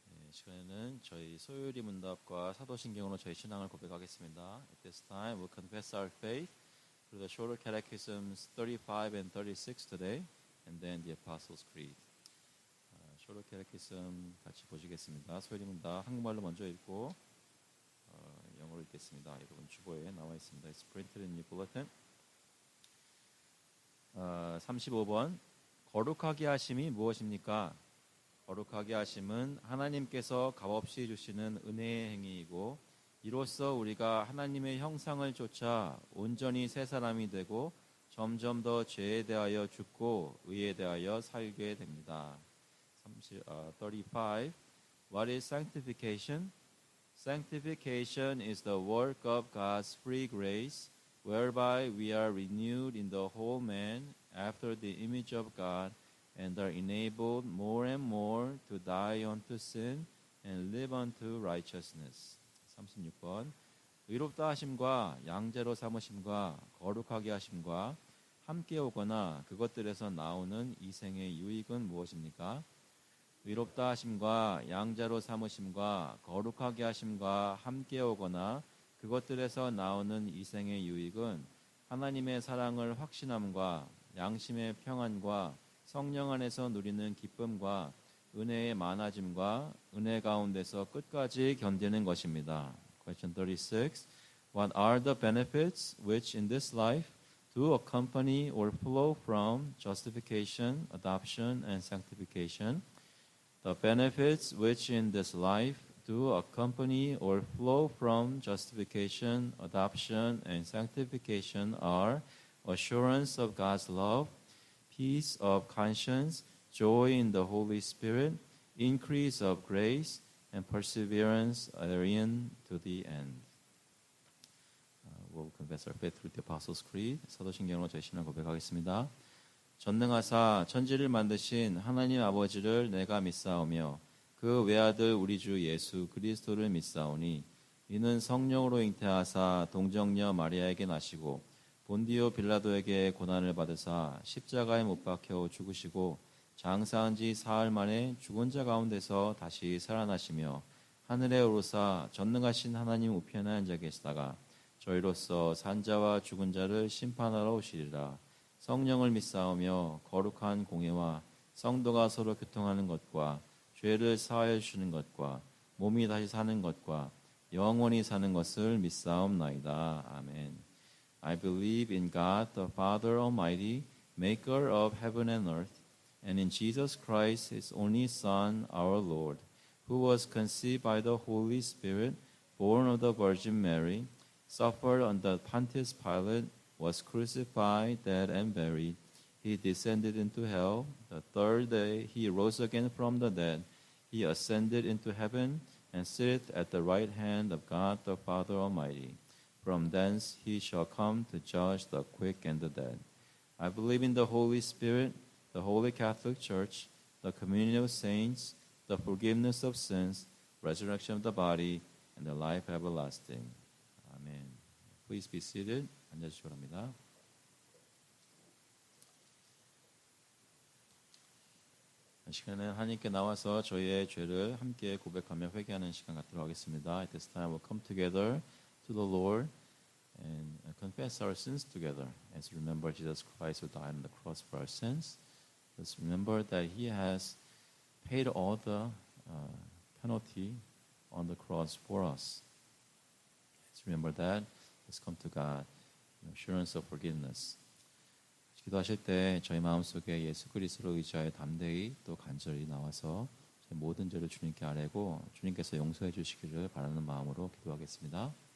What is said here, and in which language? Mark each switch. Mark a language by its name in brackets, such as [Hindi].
[Korean] 시간에는 저희 소유리 문답과 사도신경으로 저희 신앙을 고백하겠습니다. [English] At this time, we'll confess our faith through the shorter catechisms 35 and 36 today, and then the Apostles' Creed. shorter catechism [Korean] 같이 보시겠습니다. 소유리 문답 한국말로 먼저 읽고 영어로 읽겠습니다. 여러분 주보에 나와 있습니다. [English] It's printed in your bulletin. [Korean] 35번 거룩하게 하심이 무엇입니까? 거룩하게 하심은 하나님께서 값없이 주시는 은혜의 행위이고 이로써 우리가 하나님의 형상을 쫓아 온전히 새 사람이 되고 점점 더 죄에 대하여 죽고 의에 대하여 살게 됩니다. [English] 35. What is sanctification? Sanctification is the work of God's free grace whereby we are renewed in the whole man after the image of God and are enabled more and more to die unto sin and live unto righteousness. [Korean] 36번 의롭다 하심과 양자로 삼으심과 거룩하게 하심과 함께 오거나 그것들에서 나오는 이생의 유익은 무엇입니까? 의롭다 하심과 양자로 삼으심과 거룩하게 하심과 함께 오거나 그것들에서 나오는 이생의 유익은 하나님의 사랑을 확신함과 양심의 평안과 성령 안에서 누리는 기쁨과 은혜의 많아짐과 은혜 가운데서 끝까지 견디는 것입니다. [English] Question 36. What are the benefits which in this life do accompany or flow from justification, adoption, and sanctification? The benefits which in this life do accompany or flow from justification, adoption, and sanctification are assurance of God's love, peace of conscience, joy in the Holy Spirit, increase of grace, and perseverance therein to the end. We'll confess our faith through the Apostles' Creed. [Korean] 사도신경으로 저희 신앙 고백하겠습니다. 전능하사 천지를 만드신 하나님 아버지를 내가 믿사오며 그 외아들 우리 주 예수 그리스도를 믿사오니 이는 성령으로 잉태하사 동정녀 마리아에게 나시고 본디오 빌라도에게 고난을 받으사 십자가에 못 박혀 죽으시고 장사한 지 사흘 만에 죽은 자 가운데서 다시 살아나시며 하늘에 오르사 전능하신 하나님 우편에 앉아 계시다가 저희로서 산자와 죽은 자를 심판하러 오시리라. 성령을 믿사오며 거룩한 공예와 성도가 서로 교통하는 것과 죄를 사하여 주시는 것과 몸이 다시 사는 것과 영원히 사는 것을 믿사옵나이다. 아멘. [English] I believe in God the Father Almighty, maker of heaven and earth, and in Jesus Christ, his only Son, our Lord, who was conceived by the Holy Spirit, born of the Virgin Mary, suffered under Pontius Pilate, was crucified, dead, and buried. He descended into hell. The third day he rose again from the dead. He ascended into heaven and sitteth at the right hand of God the Father Almighty. From thence he shall come to judge the quick and the dead. I believe in the Holy Spirit, the Holy Catholic Church, the communion of saints, the forgiveness of sins, resurrection of the body, and the life everlasting. Amen. Please be seated. [Korean] 앉아주시기 바랍니다. 이 시간에 하나님께 나와서 저희의 죄를 함께 고백하며 회개하는 시간 갖도록 하겠습니다. [English] At this time we'll come together to the Lord and confess our sins together. As we remember Jesus Christ who died on the cross for our sins, let's remember that He has paid all the penalty on the cross for us. Let's remember that. Let's come to God. Assurance of forgiveness. [Korean] 기도하실 때 저희 마음속에 예수 그리스도를 의지하여 담대히 또 간절히 나와서 저희 모든 죄를 주님께 아뢰고 주님께서 용서해 주시기를 바라는 마음으로 기도하겠습니다.